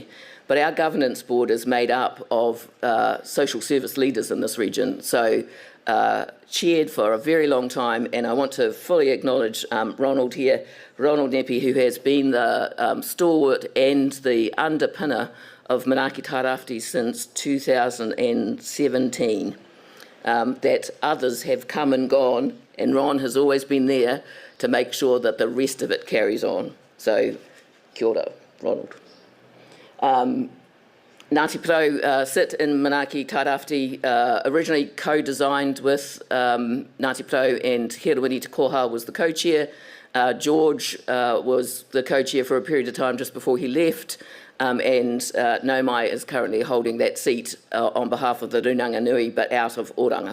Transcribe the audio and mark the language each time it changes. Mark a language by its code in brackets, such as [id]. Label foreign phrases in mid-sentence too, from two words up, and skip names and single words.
[en] But our governance board is made up of social service leaders in this region, so chaired for a very long time, and I want to fully acknowledge Ronald here, Ronald Nepi, who has been the stalwart and the underpinner of Manaaki Tairāwhiti since 2017. That others have come and gone, and Ron has always been there to make sure that the rest of it carries on. So, [mi] kia ora, [en] Ronald. Ngāti Porou sit in Manaaki Tairāwhiti, originally co-designed with Ngāti Porou, and Hirawini Te Koha was the co-chair. George was the co-chair for a period of time just before he left, and Nomai is currently holding that seat on behalf of the Runanga Nui, but out of Oranga.